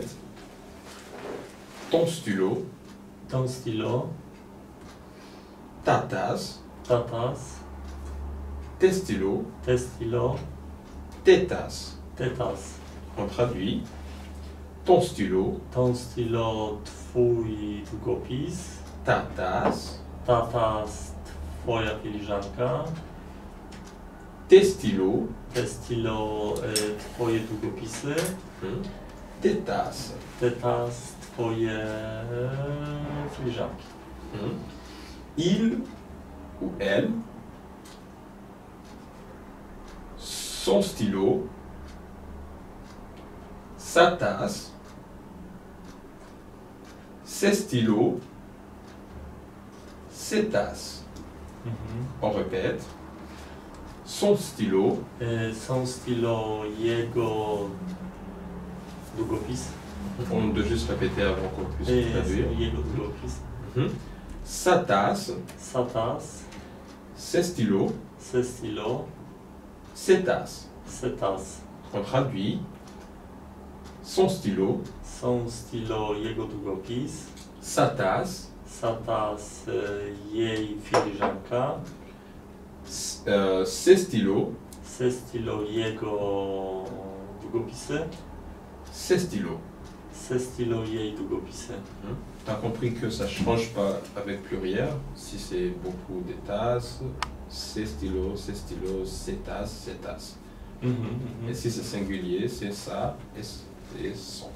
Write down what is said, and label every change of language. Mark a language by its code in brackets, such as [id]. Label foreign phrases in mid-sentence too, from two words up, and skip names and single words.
[fr] Ton stylo. Ton stylo. Ta tasse. Ta tasse. Tes stylos. Tes stylos. Tes tasses. Tes tasses. On traduit. Ton stylo. Ton stylo, [pl] twój długopis. [fr] Ta tasse. Ta tasse, [pl] twoja filiżanka. [fr] Tes stylos. Te stylo, [pl] twoje długopisy. [fr] Tes tasses. Te tas, [pl] twoje filiżanki. [fr] Il ou elle. Son stylo. Sa tasse. Ses stylos. Ses tasses. On répète. Son stylo. Son stylo, [pl] jego długopis. [fr] On doit juste répéter avant qu'on puisse traduire. [pl] Jego długopis. [fr] Sa tasse. Sa tas, Ses stylos. se stylo, Ses tasses. se tas. On traduit. Son stylo. Son stylo, [pl] jego długopis. [fr] Sa tasse. Sa tas, [pl] jej filiżanka. [fr] Ses stylos. Se stylo, [pl] jego długopisy. [fr] Ses stylos. Se stylo, [pl] jej długopisy. [fr] Tu as compris que ça ne change pas avec pluriel. Si c'est beaucoup de tasses, ses stylos, ses tasses. Et si c'est singulier, c'est ça et son.